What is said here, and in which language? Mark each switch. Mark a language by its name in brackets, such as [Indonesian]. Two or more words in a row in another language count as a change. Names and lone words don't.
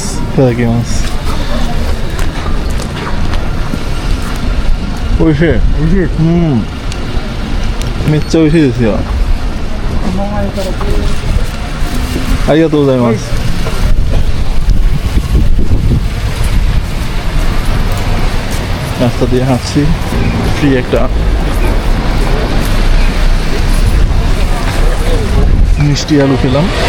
[Japanese] いただきます。美味しい。美味しい。うん。めっちゃ美味しいですよ。ありがとうございます。 [Bangla] রাস্তা দিয়ে হাঁটছি, ফ্রি একটা মিষ্টি আলু খেলাম।